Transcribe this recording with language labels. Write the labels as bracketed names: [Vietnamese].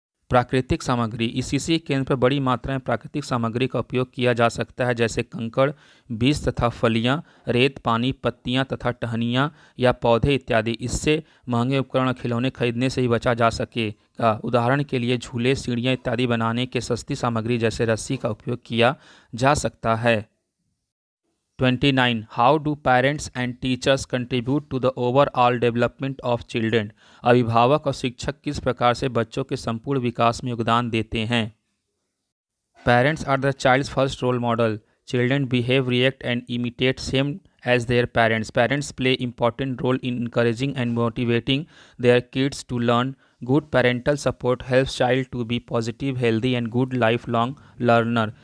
[Hindi] प्राकृतिक सामग्री। ECCE केंद्र पर बड़ी मात्रा में प्राकृतिक सामग्री का उपयोग किया जा सकता है, जैसे कंकड़, बीज तथा फलियां, रेत, पानी, पत्तियां तथा टहनियां या पौधे इत्यादि। इससे महंगे उपकरण और खिलौने खरीदने से ही बचा जा सकेगा। उदाहरण के लिए झूले, सीढ़ियां इत्यादि बनाने के सस्ती सामग्री जैसे रस्सी का उपयोग किया जा सकता है। 29. [English] How do parents and teachers contribute to the overall development of children? [Hindi] अभिभावक और शिक्षक किस प्रकार से बच्चों के संपूर्ण विकास में योगदान देते हैं? [English] Parents are the child's first role model. Children behave, react and imitate same as their parents. Parents play important role in encouraging and motivating their kids to learn. Good parental support helps child to be positive, healthy and good lifelong learner.